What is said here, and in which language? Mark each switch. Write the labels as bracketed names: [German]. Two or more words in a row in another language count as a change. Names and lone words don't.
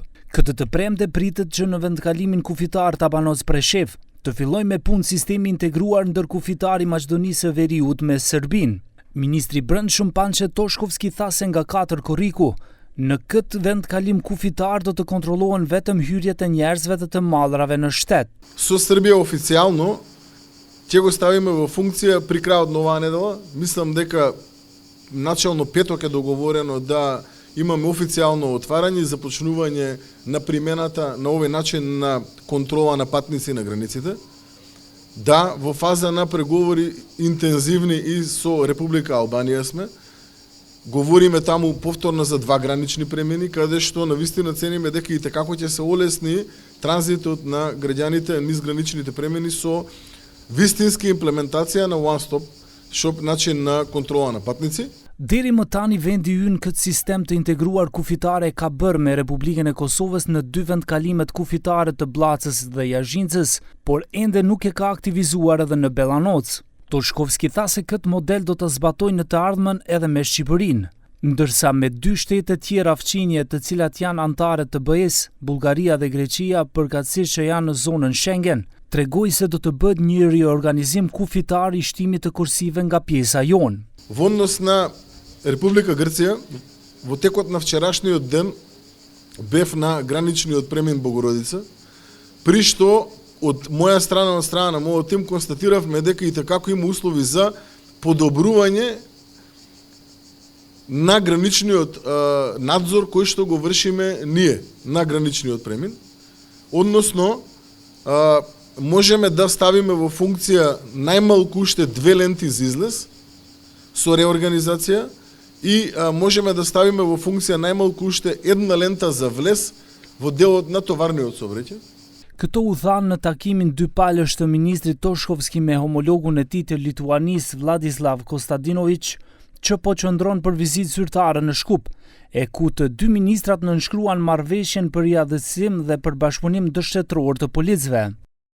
[Albanian] Këtë të premte pritet që në vendkalimin kufitar Tabanoz Preshev të fillojë me punë sistemi integruar ndërkufitar i Maqedonisë së Veriut me Serbinë. Ministri i Brendshëm Pançe Toshkovski tha se nga 4 korriku, në këtë vendkalim kufitar do të kontrollohen vetëm hyrjet e njerëzve dhe të mallrave në shtet. [Macedonian] Со Србија официјално ќе го ставиме во функција при крајот на оваа недела. Мислам дека начално петок е договорено да имаме официјално отварање и започнување на примената на овој начин на контрола на патници на границите. Да, во фаза на преговори интензивни и со Република Албанија сме. Говориме таму повторно за 2 гранични премини, каде што навистина цениме дека и како ќе се олесни транзитот на граѓаните низ граничните премини со вистински имплементација на [English] One Stop Shop [Macedonian] начин на контрола на патници. [Albanian] Deri më tani vendi ynë këtë sistem të integruar kufitare ka bërë me Republikën e Kosovës në 2 vendkalimet kufitare të Bllacës dhe Jazhincës, por ende nuk e ka aktivizuar edhe në Bellanoc. Toshkovski tha se këtë model do të zbatojnë në të ardhmen edhe me Shqipërinë, ndërsa me 2 shtete tjera fqinje të cilat janë antare të BE-s, Bullgaria dhe Greqia, përkatësisht që janë në zonën Schengen, tregoi se do të bëhet një riorganizim kufitar i shtimit të kursive nga pjesa jonë. [Macedonian] Во однос на Република Грција, во текот на вчерашниот ден бев на граничниот премин Богородица, при што од моја страна, од страна на мојот тим, констатиравме дека и како има услови за подобрување на граничниот надзор кој што го вршиме ние на граничниот премин. Односно, можеме да ставиме во функција најмалку уште 2 ленти за излез со реорганизација и можеме да ставиме во функција најмалку уште 1 лента за влез во делот на товарниот сообраќај. [Albanian] Këto u thanë në takimin 2 palësh të ministrit Toshkovski me homologun e tij të Lituanisë Vladislav Kostadinović, që po qëndron për vizitë zyrtare në Shkup, e ku të 2 ministrat nënshkruan marrëveshjen për riadhësim dhe për bashkëpunim dështetëror të policëve.